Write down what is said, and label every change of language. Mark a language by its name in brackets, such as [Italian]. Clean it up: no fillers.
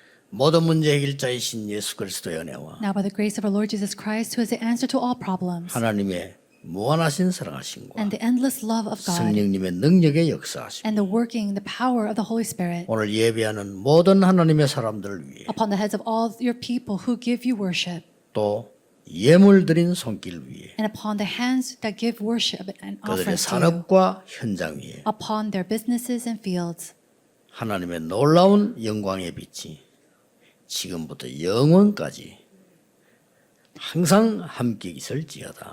[Korean] 모든 문제 해결자이신 예수 그리스도의 은혜와 [English] Now, by the grace of our Lord Jesus Christ, who is the answer to all problems, [Korean] 하나님의 무한하신 사랑하심과 [English] and the endless love of God, [Korean] 성령님의 능력의 역사하심 [English] and the working, the power of the Holy Spirit, [Korean] 오늘 예배하는 모든 하나님의 사람들을 위해 [English] upon the heads of all your people who give you worship, [Korean] 또 예물 드린 손길 위에 [English] and upon the hands that give worship and [Korean] 그들의 [English] offerings to you, [Korean] 산업과 현장 위에 [English] upon their businesses and fields, [Korean] 하나님의 놀라운 영광의 빛이 지금부터 영원까지 항상 함께 있을지어다.